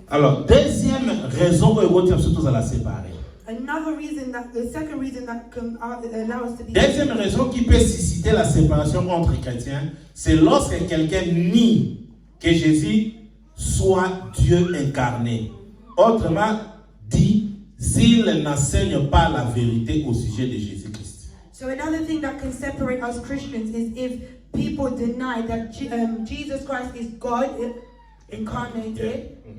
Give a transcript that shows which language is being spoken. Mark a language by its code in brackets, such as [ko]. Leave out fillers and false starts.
[fr] Alors, deuxième raison que vous avez surtout à la séparer. [en] Another reason the second reason that can allow us to be. [fr] Deuxième raison qui peut susciter la séparation entre chrétiens, c'est lorsque quelqu'un nie que Jésus soit Dieu incarné. Autrement dit, s'il n'enseigne pas la vérité au sujet de Jésus-Christ. [en] So another thing that can separate us Christians is if people deny that Jesus Christ is God incarnated,